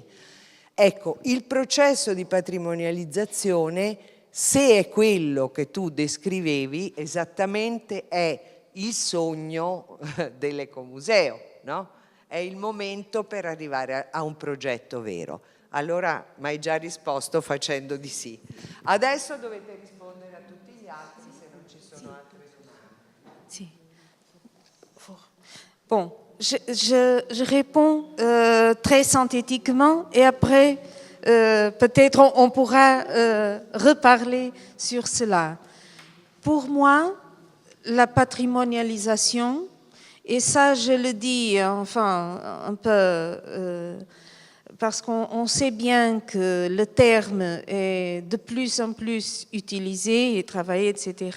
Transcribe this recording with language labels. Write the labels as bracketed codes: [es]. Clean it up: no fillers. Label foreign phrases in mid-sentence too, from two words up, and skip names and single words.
[it] Ecco, il processo di patrimonializzazione, se è quello che tu descrivevi, esattamente è il sogno dell'Ecomuseo, no? È il momento per arrivare a un progetto vero. Allora, mi hai già risposto facendo di sì. Adesso dovete rispondere a tutti gli altri, se non ci sono altre domande. Si. [fr] Bon, je réponds très synthétiquement et après, peut-être on pourra reparler sur cela. Pour moi, la patrimonialisation, et ça je le dis enfin un peu parce qu'on sait bien que le terme est de plus en plus utilisé et travaillé, etc.